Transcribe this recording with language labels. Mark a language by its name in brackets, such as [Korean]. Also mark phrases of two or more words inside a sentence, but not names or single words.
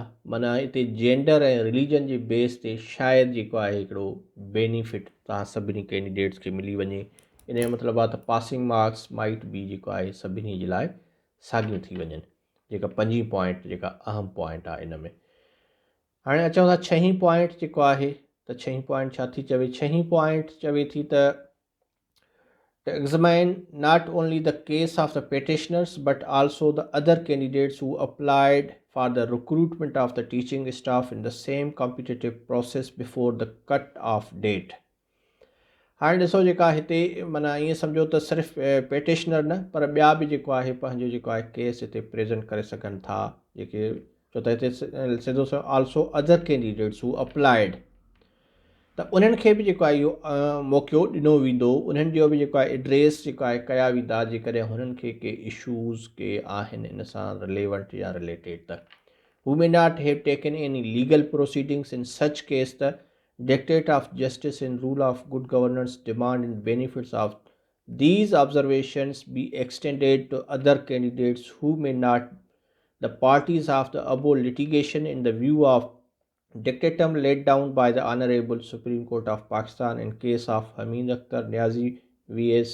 [Sindhi] माना हिते जेंडर ऐं रिलीजन जे बेस ते शायदि जेको आहे हिकिड़ो बेनिफिट तव्हां सभिनी कैंडिडेट्स खे मिली वञे। इन जो मतिलबु आहे त [English] passing marks might [Sindhi] बि जेको आहे सभिनी जे लाइ साॻियूं थी वञनि, जेका पंजी पॉइंट जेका अहम पॉइंट आहे इन में। हाणे अचूं था छहीं पॉइंट जेको आहे त छहीं पॉइंट छा थी चवे? छहीं पॉइंट चवे थी त [English] to examine not only the case of the petitioners but also the other candidates who applied for the recruitment of the teaching staff in the same competitive process before the cut-off date। [Sindhi] हाणे ॾिसो जेका हिते माना ईअं सम्झो त सिर्फ़ु पेटिशनर न पर ॿिया बि जेको आहे पंहिंजो जेको आहे केस हिते प्रेज़ेंट करे सघनि था, जेके छो त हिते सिधो [English] also other candidates who applied, [Sindhi] त उन्हनि खे बि जेको आहे इहो मौक़ो ॾिनो वेंदो। उन्हनि जो बि जेको आहे एड्रेस जेको आहे कया वेंदा जेकॾहिं हुननि खे के इशूज़ के आहिनि इन सां रिलेवेंट या रिलेटेड। [English] त who may not have taken any legal proceedings in such case त dictate of justice and rule of good governance demand and benefits of these observations be extended to other candidates who may not the parties of the above litigation in the view of dictatum laid down by the Honorable Supreme Court of Pakistan in case of Hamid Akhtar Niazi vs.